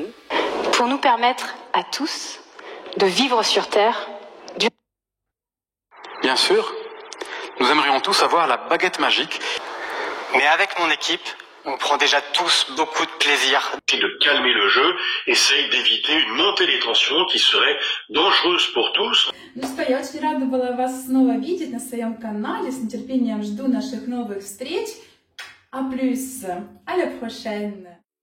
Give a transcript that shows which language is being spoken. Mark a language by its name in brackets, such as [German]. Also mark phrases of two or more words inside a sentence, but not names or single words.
[French] Pour nous permettre à tous de vivre sur Terre. Bien sûr, nous aimerions tous avoir la baguette magique. Mais avec mon équipe, On prend déjà tous beaucoup de plaisir. De calmer le jeu, essaye d'éviter une montée des tensions qui serait dangereuse pour tous. [Russian] Ну что, я очень рада была вас снова видеть на своем канале. С нетерпением жду наших новых встреч. [French] À plus. À la prochaine.